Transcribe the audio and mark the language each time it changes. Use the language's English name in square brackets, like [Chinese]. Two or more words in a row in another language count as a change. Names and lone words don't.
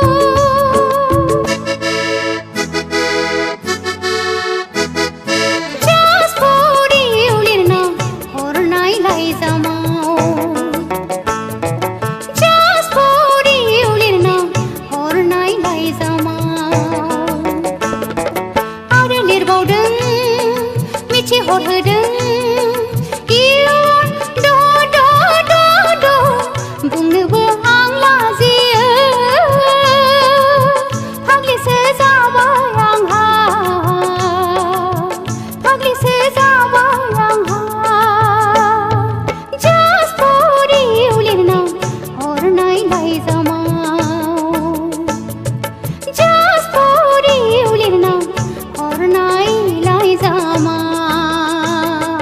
[English] Just for you, [Bodo] lirna hornai lai zamao. [English] Just for you, [Bodo] lirna hornai lai zamao. Aure lirbaudoं मिथि हरहोदों बुंनोबो आं लाजियो फाग्लिसो जाबाय आंहा फाग्लिसो जाबाय आंहा [English] Just for you [Bodo] लिरना हरनाय लाइजामाव [English] Just for you [Bodo] लिरना हरनाय लाइजामाव